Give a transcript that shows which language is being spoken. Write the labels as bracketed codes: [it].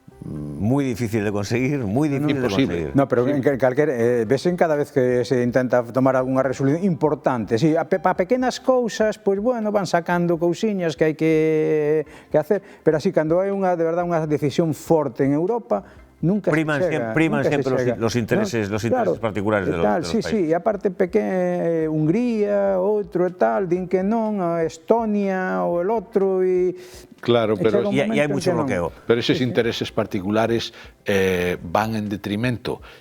[es] Muy difícil de conseguir, muy difícil de conseguir. [gl] No, pero ves en cada vez que se intenta tomar algunha resolución importante, sí, para pequenas cousas, pois bueno, van sacando cousiñas que hai que hacer, pero así, cando hai de verdade unha decisión forte en Europa, nunca [es] priman siempre los intereses particulares de los países. [gl] Sí, e aparte Hungría, outro e tal, din que non, Estonia ou el outro, e claro, pero hai mucho bloqueo. Pero eses intereses particulares van en detrimento